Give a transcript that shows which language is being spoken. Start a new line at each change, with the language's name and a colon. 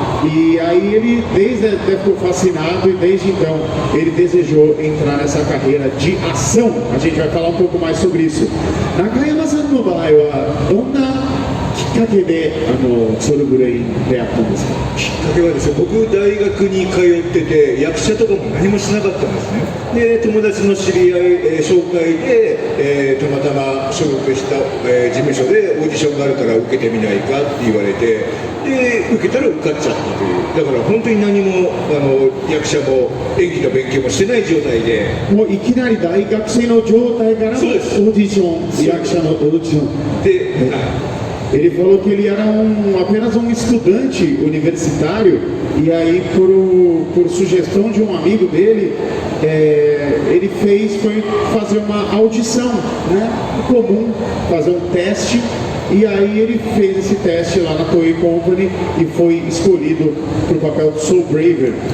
Portuguese: E aí ele ficou fascinado e desde então ele desejou entrar nessa carreira de ação. A gente vai falar um pouco mais sobre isso.
Japanese: Nakayama-san no場合はどんなきっかけでソルブレイン出会ったんですか？きっかけはですね、僕大学に通ってて役者とかも何もしなかったんですね。で友達の知り合い、紹介で、たまたま所属した、事務所でオーディションがあるから受けてみないかって言われて、で受けたら受かっちゃったという。だから本当に何も役者も演技の勉強もしてない状態で、もういきなり大学生の状態からオーディション、役者のオーディションで。 Ele falou que ele era apenas um estudante universitário e aí por sugestão de um amigo dele, ele foi fazer uma audição, né, comum, fazer um teste e aí ele fez esse teste lá na Toei Company e foi escolhido para o papel de Soul Braver.